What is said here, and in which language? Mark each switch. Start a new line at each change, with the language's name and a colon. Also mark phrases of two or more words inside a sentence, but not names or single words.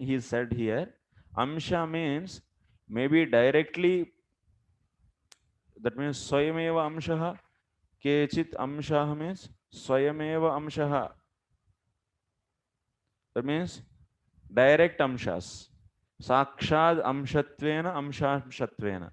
English: He said here, Amsha means maybe directly, that means
Sanskrit: स्वयमेव अंशः केचित् अंशः
English: means
Sanskrit: स्वयमेव अंशः.
English: That means direct amshas.
Sanskrit: साक्षाद् अंशत्वेन अंशांशत्वेन.